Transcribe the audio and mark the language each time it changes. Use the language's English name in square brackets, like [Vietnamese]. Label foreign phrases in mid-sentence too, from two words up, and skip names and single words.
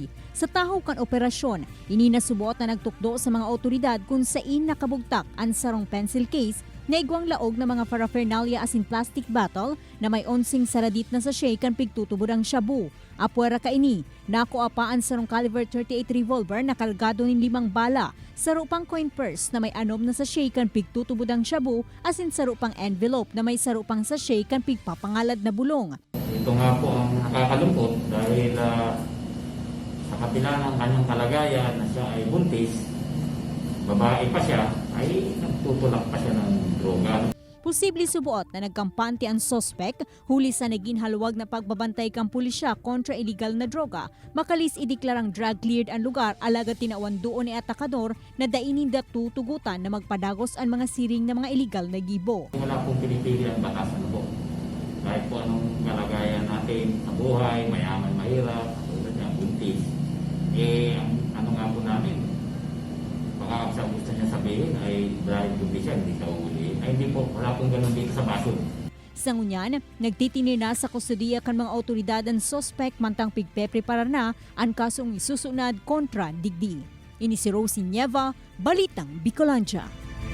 [Bikol] Sa tahaw kan operasyon, ininasubuot na nagtukdo sa mga otoridad kung saan nakabugtak ang sarong [English] pencil case [Bikol] na igwang laog na mga paraphernalia asin [English] plastic bottle [Bikol] na may 11 saradit na sachet kan pigtutubod ang shabu. Apwera kaini, nakuha pa ang sarong caliber 38 revolver na kalgado ng 5 bala, sarupang [English] coin purse [Bikol] na may anom na sachet kan pigtutubod ang shabu asin sarupang envelope na may sarupang sachet kan pigpapangalad na bulong. [Filipino] Ito nga po ang nakakalungkot dahil sa kapila ng kanyang kalagayan na siya ay buntis, babae pa siya, ay nagtutulak pa siya ng droga. [Bikol] Posible subuot na nagkampante ang suspect huli sa naging haluwag na pagbabantay kang pulisya kontra illegal na droga. Makalis ideklarang [English] drug cleared [Bikol] ang lugar alagad tinawan doon ni Atacador na dainin tutugutan na magpadagos ang mga siring na mga illegal na gibo. [Filipino] Wala pong pinipili ang batas po. Kahit po anong kalagayan natin sa buhay, mayaman, mahirap, katulad niya, buntis. Ano nga po namin, baka sa gusto niya sabihin ay dahil buntis siya, hindi siya uli. Ay hindi po, wala pong ganun dito sa Basod. [Bikol] Sa ngunyan, nagtitinir na sa kustudiya kan mga otoridad ang suspect mantang pigpe-preparar na ang kasong isusunad kontra digdi. Ini si Rosie Nieva, Balitang Bicolanja.